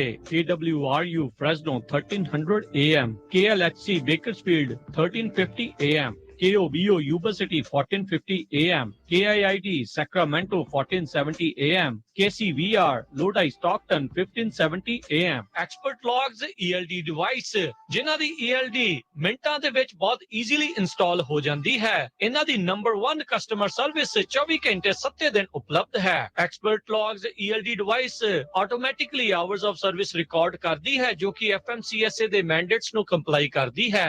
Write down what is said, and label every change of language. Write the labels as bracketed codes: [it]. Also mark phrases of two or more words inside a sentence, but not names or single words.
[en] KWRU ਫ੍ਰੈਸਨੋ 1300 AM, KLHC ਬੇਕਰਸਫੀਲਡ 1350 AM, KOBO Yuba City 1450 AM, KIIT Sacramento 1470 AM, KCVR Lodi Stockton 1570 AM। Expert Logs ELD device, [pa] ਜਿਨ੍ਹਾਂ ਦੀ ELD ਮਿੰਟਾਂ ਦੇ ਵਿੱਚ ਬਹੁਤ [en] easily install [pa] ਹੋ ਜਾਂਦੀ ਹੈ। ਇਹਨਾਂ ਦੀ ਨੰਬਰ 1 [en] customer service [pa] 24 ਘੰਟੇ 7 ਦਿਨ ਉਪਲਬਧ ਹੈ। [en] Expert Logs ELD device automatically hours of service record [pa] ਕਰਦੀ ਹੈ, ਜੋ ਕਿ FMCSA ਦੇ ਮੈਂਡੇਟਸ ਨੂੰ ਕੰਪਲਾਈ ਕਰਦੀ ਹੈ।